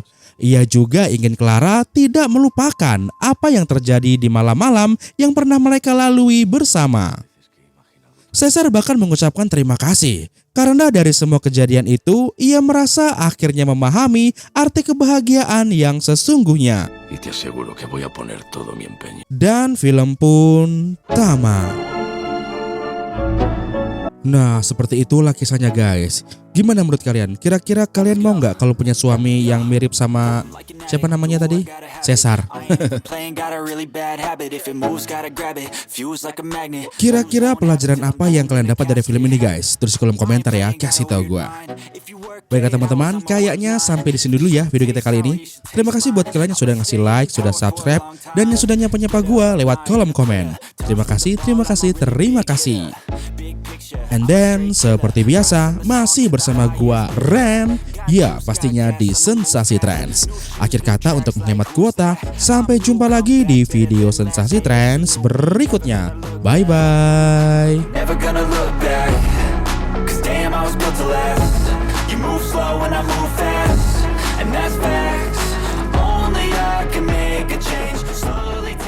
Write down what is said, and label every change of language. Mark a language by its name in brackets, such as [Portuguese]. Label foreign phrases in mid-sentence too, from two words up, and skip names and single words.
[Indonesian] Ia juga ingin Clara tidak melupakan apa yang terjadi di malam-malam yang pernah mereka lalui bersama. Cesar bahkan mengucapkan terima kasih karena dari semua kejadian itu ia merasa akhirnya memahami arti kebahagiaan yang sesungguhnya. [Spanish] Y te aseguro que voy a poner todo mi empeño. [Indonesian] Dan film pun tamat. Nah, seperti itulah kisahnya guys. Gimana menurut kalian? Kira-kira kalian mau nggak kalau punya suami yang mirip sama siapa namanya tadi? Caesar. Kira-kira pelajaran apa yang kalian dapat dari film ini guys? Tulis di kolom komentar ya, kasih tahu gua. Baiklah teman-teman, kayaknya sampai di sini dulu ya video kita kali ini. Terima kasih buat kalian yang sudah ngasih like, sudah subscribe, dan yang sudah nyapa-nyapa gua lewat kolom komen. Terima kasih. [English] And then, [Indonesian] seperti biasa, masih bersama gua Ren. Ya, pastinya di Sensasi Trends. Akhir kata untuk menghemat kuota, sampai jumpa lagi di video Sensasi Trends berikutnya. Bye-bye. [English] Never gonna look back, 'cause damn, I was built to last. You move slow and I move fast, and that's facts. Only I can make a change. Slow